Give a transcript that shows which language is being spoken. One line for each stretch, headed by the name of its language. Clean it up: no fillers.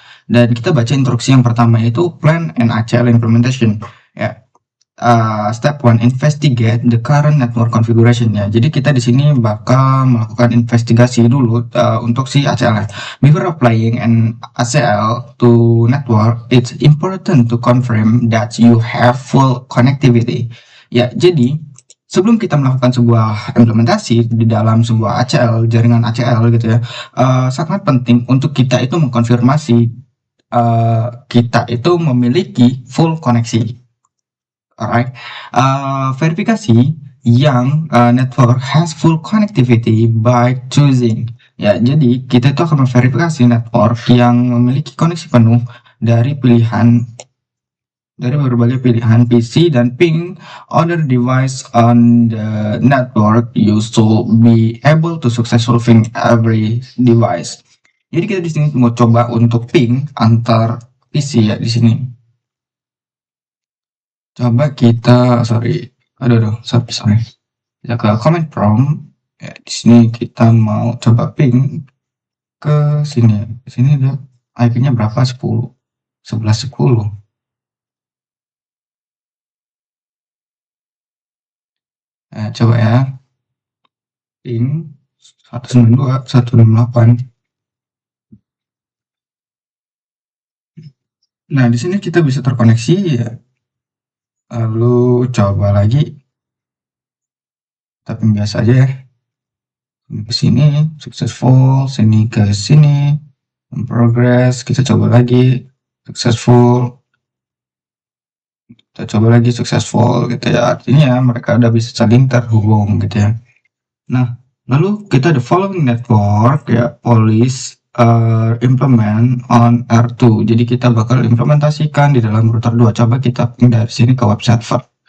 Indonesian: Dan kita baca instruksi yang pertama itu
English: plan and ACL implementation
Indonesian: ya.
English: Step 1, investigate the current network configuration
Indonesian: ya. Jadi kita di sini bakal melakukan investigasi dulu untuk si ACL.
English: Before applying an ACL to network, it's important to confirm that you have full connectivity.
Indonesian: Ya, jadi sebelum kita melakukan sebuah implementasi di dalam sebuah ACL, jaringan ACL gitu ya, sangat penting untuk kita itu mengkonfirmasi kita itu memiliki full koneksi.
English: Alright, verifikasi yang network has full connectivity by choosing.
Indonesian: Ya, jadi kita itu akan memverifikasi network yang memiliki koneksi penuh dari berbagai pilihan PC dan
English: ping other device on the network. You should be able to successfully ping every device.
Indonesian: Jadi kita di sini mau coba untuk ping antar PC ya di sini. Coba kita sorry. Kita ke command prompt. Ya, di sini kita mau coba ping ke sini. Di sini ada IP-nya berapa? 1110. Coba ya. Ping 192.168. Nah, di sini kita bisa terkoneksi ya. Lalu coba lagi. Tapi biasa aja ya. Ke sini successful, sini ke sini in progress. Kita coba lagi successful. Kita coba lagi successful gitu ya. Artinya mereka udah bisa saling terhubung gitu ya. Nah, lalu kita
English: the following network
Indonesian: ya, police implement on R2. Jadi kita bakal implementasikan di dalam router 2. Coba kita ping dari sini ke web server.